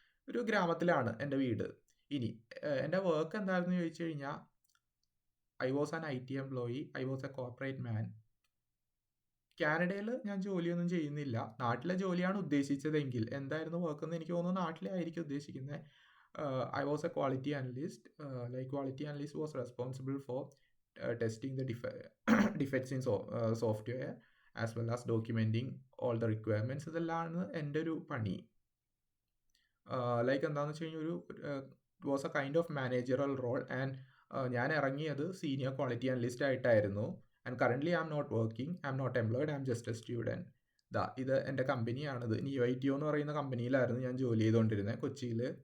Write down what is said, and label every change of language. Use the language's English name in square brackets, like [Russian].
[Malayalam] ഒരു ഗ്രാമത്തിലാണ് എൻ്റെ വീട്. ഇനി എൻ്റെ വർക്ക് എന്താണെന്ന് ചോദിച്ചു കഴിഞ്ഞാൽ, [English] I was an IT employee, I was a corporate man. [Malayalam] കാനഡയിൽ ഞാൻ ജോലിയൊന്നും ചെയ്യുന്നില്ല. നാട്ടിലെ ജോലിയാണ് ഉദ്ദേശിച്ചതെങ്കിൽ എന്തായിരുന്നു വർക്ക് എന്ന് എനിക്ക് തോന്നുന്നു നാട്ടിലെ ആയിരിക്കും ഉദ്ദേശിക്കുന്നത്. [English] I was a quality analyst. Quality analyst was responsible for testing the defects in software as well as documenting all the requirements. [Malayalam] ഇതെല്ലാമാണ് എൻ്റെ ഒരു പണി. എന്താണെന്ന് വെച്ച് കഴിഞ്ഞാൽ [English] it was a kind of managerial role, [Malayalam] and ഞാൻ ഇറങ്ങിയത് സീനിയർ ക്വാളിറ്റി അനലിസ്റ്റ് ആയിട്ടായിരുന്നു. [English] And currently I am not working, I am not employed, I am just a student. [Malayalam] ഇത് എൻ്റെ കമ്പനിയാണിത്. NeoITO എന്ന് പറയുന്ന കമ്പനിയിലായിരുന്നു ഞാൻ ജോലി ചെയ്തുകൊണ്ടിരുന്നത്, കൊച്ചിയിൽ.